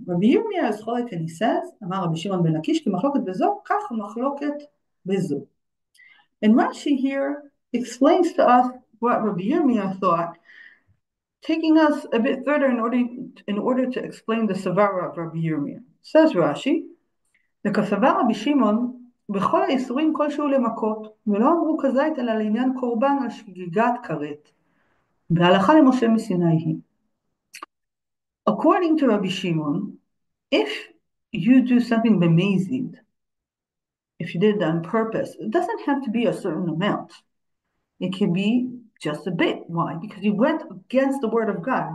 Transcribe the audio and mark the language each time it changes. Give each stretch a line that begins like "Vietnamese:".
English: Rabbi Yirmiyah is cholek, and he says,
Hebrew: Amar Rabbi Shimon ben Lakish, ki machloket bezo,
English: kach machloket bezo. And Rashi here explains to us what Rabbi Yirmiyah thought, taking us a bit further in order to explain the Savara of Rabbi Yirmiyah. Says Rashi, the Kasavar Rabbi Shimon,
Hebrew: בכל האיסורים כלשהו למכות, ולא אמרו כזית אלא לעניין קורבן על שגיגת כרת. בהלכה למשה מסיני היא.
English: According to Rabbi Shimon, if you do something b'mezid, if you did it on purpose, it doesn't have to be a certain amount. It can be just a bit. Why? Because you went against the word of God.